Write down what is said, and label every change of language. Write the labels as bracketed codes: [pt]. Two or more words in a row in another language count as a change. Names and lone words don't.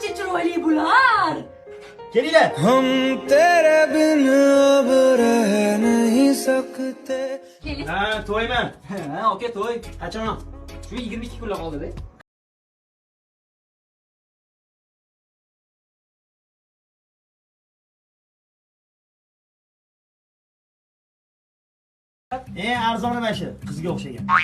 [uz] chiroyli bular. Kelinglar. [hi] हम तेरे बिन अब रह नहीं सकते. [uz] Keling. Ha, to'yman. Ha, aka to'y. Qachon? Shu 22 kunlar qoldi-da. Arzon nima shu? Qizga o'xshagan.